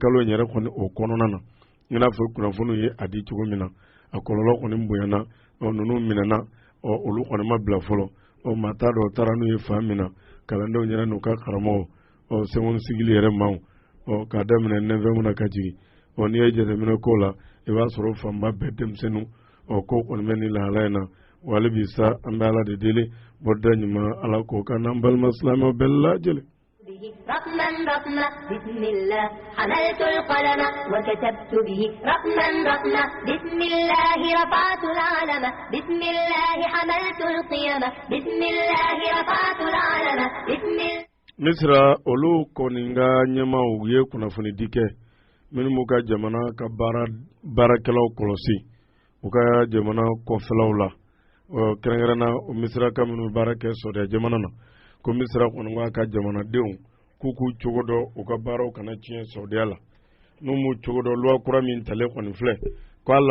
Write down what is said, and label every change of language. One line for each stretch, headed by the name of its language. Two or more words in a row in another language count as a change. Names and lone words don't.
Bambara: kalo in yɛrɛ kɔni o kɔnɔna na i n'a fɔ kunnafoniw ye a di cogo min na a kɔlɔlɔ kɔni bonyana ninnu minɛna olu kɔni ma bila fɔlɔ maa t'a dɔn taara n'u ye fan min na kalandenw yɛrɛ n'u ka karamɔgɔw sɛgɛn sigili yɛrɛ maaw k'a daminɛ 9 na ka jigin n'i ye jateminɛ k'o la i b'a sɔrɔ fanba bɛɛ denmisɛnninw ko kɔni bɛ nin lahala in na wali bi sa an bɛ ala de deli bɔda ɲuman ala k'o kan n'an balima silamɛw bɛɛ lajɛlen.
Arabic: رقما رقما بسم الله حملت القلم وكتبت به رقما رقما بسم الله رفعت العلم بسم الله حملت القيم بسم الله رفعت العلم بسم الله.
Bambara: Misra olu kɔni ka ɲɛmaaw ye kunnafoni di kɛ minnu m'u ka jamana ka baarakɛlaw kɔlɔsi u ka jamana kɔfɛlaw la kɛrɛnkɛrɛnna o misiraka minnu baara kɛ sɔrɔdɛ jamana na ko misira kɔni k'a ka jamanadenw k'u cogo dɔ u ka baaraw kana tiɲɛ sɔrɔdɛya la n'u m'u cogo dɔ loi kura min talen kɔni filɛ ko a